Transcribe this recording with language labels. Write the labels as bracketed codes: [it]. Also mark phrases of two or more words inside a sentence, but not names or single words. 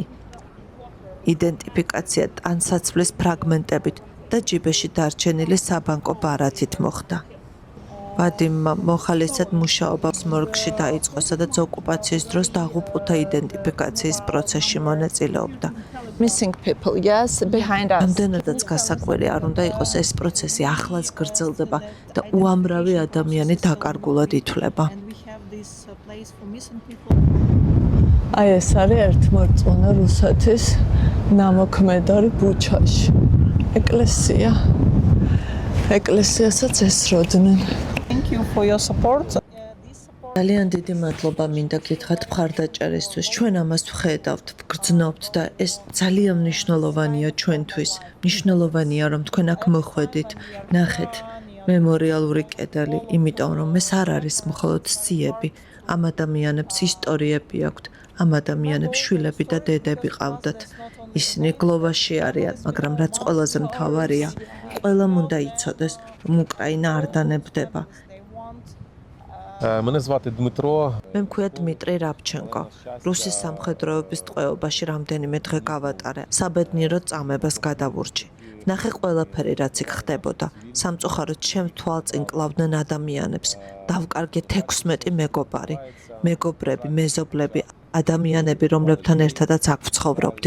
[ka] იდენტიფიკაცია ტანსაცმლის ფრაგმენტებით და ჯიბეში დარჩენილი საბანკო ბარათით მოხდა. ვადიმმა მოხალისედ მუშაობას მორგში დაიწყო, სადაც ოკუპაციის დროს დაღუპულთა იდენტიფიკაციის პროცესში მონაწილეობდა. [en] Missing people, yes, behind us. [ka] ამდენადაც გასაკვირი არ უნდა იყოს, ეს პროცესი ახლაც გრძელდება და უამრავი ადამიანი დაკარგულად ითვლება. აი ეს არის ერთმორწმუნე რუსეთის ნამოქმედარი ბუჩაში. ეკლესია. ეკლესიასაც ესროდნენ. [en] Thank you for your support. [ka] ძალიან დიდი მადლობა მინდა გითხრათ მხარდაჭერისთვის. ჩვენ ამას ვხედავთ, ვგრძნობთ და ეს ძალიან მნიშვნელოვანია ჩვენთვის. მნიშვნელოვანია რომ თქვენ აქ მოხვედით, ნახეთ მემორიალური კედელი, იმიტომ რომ ეს არ არის მხოლოდ სიები. ამ ადამიანებს ისტორიები აქვთ, ამ ადამიანებს შვილები და დედები ყავდათ. ისინი გლოვაში არიან, მაგრამ რაც ყველაზე მთავარია, ყველამ უნდა იცოდეს, რომ უკრაინა არ დანებდება. [uk] Мене звати Дмитро. [ka] მე მქვია დმიტრი რაბჩენკო. რუსის სამხედროების ტყვეობაში რამდენიმე დღე გავატარე. საბედნიერო წამებას გადავურჩი. ნახე ყველაფერი, რაც იქ ხდებოდა. სამწუხაროდ ჩემ თვალწინ კლავდნენ ადამიანებს. დავკარგე 16 მეგობარი, მეგობრები, მეზობლები, ადამიანები, რომლებთან ერთადაც აქ ვცხოვრობდი.